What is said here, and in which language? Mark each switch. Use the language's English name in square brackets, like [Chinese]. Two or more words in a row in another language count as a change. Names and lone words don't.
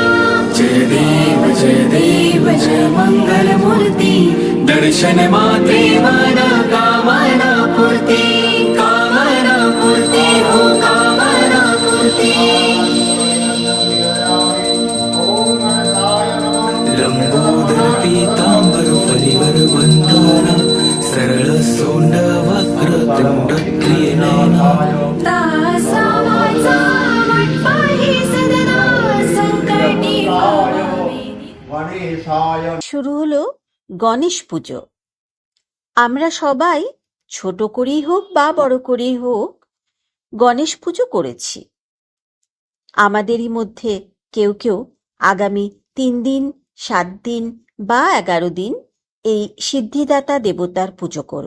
[Marathi] जय देव जय मंगल मूर्ती दर्शन मात्रे मन कामना पूर्ती हो कामना पूर्ती लंबोदर पीतांबर फलीवर वंदना सरळ सोंड वक्र तुंड त्रिनयना दासा वाचा वाटपाही सदना संकटी [Bangla] শুরু হলো গণেশ পুজো। আমরা সবাই ছোট করেই হোক বা বড় করেই হোক গণেশ পুজো করেছি। আমাদেরই মধ্যে কেউ কেউ আগামী 3 দিন 7 দিন বা 11 দিন এই সিদ্ধিদাতা দেবতার পুজো করব।